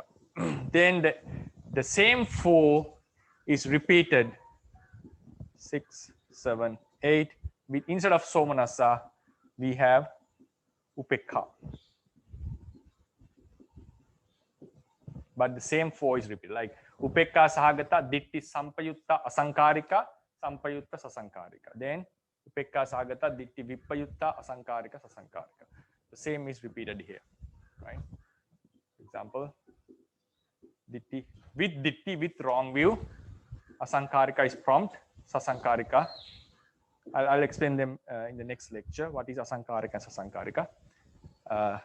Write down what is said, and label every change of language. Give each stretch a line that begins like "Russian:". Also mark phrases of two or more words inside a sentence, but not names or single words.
English: Then the same 4 is repeated 6, 7, 8. With, instead of Somanassa, we have Upekha. But the same 4 is repeated, like
Pali: Upekha Sahagata, Ditti Sampayutta, Asankarika, Sampayutta, Sasankarika. Then Upekha Sahagata, Ditti Vipayutta, Asankarika, Sasankarika.
English: The same is repeated here, right? For example, Ditti, with wrong view, Asankarika is prompt, Sasankarika. I'll explain them in the next lecture. What is Asankarika and Sasankarika?